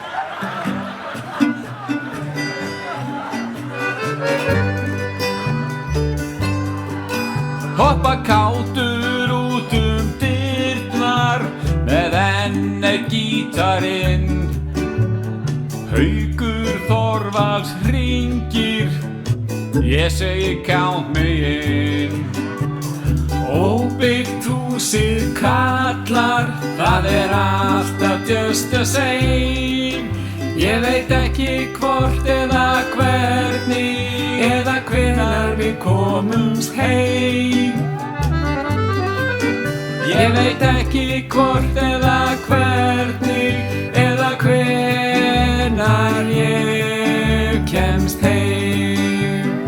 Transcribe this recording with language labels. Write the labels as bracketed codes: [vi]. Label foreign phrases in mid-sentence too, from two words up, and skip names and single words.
[is] Hoppa kátur út dyrnar með enn gítarinn. Haukur Þorvalds hringir, ég segi [en] count me in. [is] Óbyggt húsið kallar, það er alltaf [en] just the same. [is] Ég veit ekki hvort eða hvernig eða hvenær við komumst heim. Ég veit ekki hvort eða hvernig eða hvenær ég kemst heim.